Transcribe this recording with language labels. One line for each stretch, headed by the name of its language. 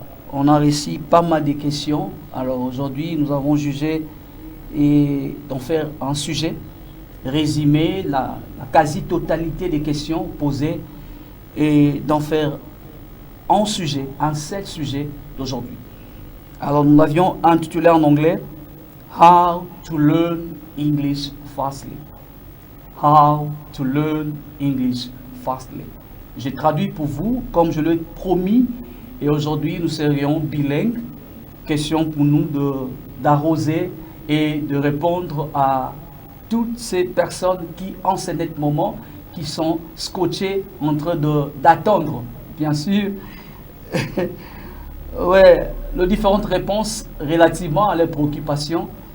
French: On a reçu pas mal de questions. Alors aujourd'hui, nous avons jugé et d'en faire un sujet, résumer la quasi-totalité des questions posées et d'en faire un sujet, un seul sujet d'aujourd'hui. Alors nous l'avions intitulé en anglais
English: How to learn English fastly. How to learn English fastly.
French: J'ai traduit pour vous comme je l'ai promis et aujourd'hui nous serions bilingues. Question pour nous d'arroser et de répondre à toutes ces personnes qui en ce net moment qui sont scotchées en train d'attendre, bien sûr, ouais, les différentes réponses relativement à leurs préoccupations.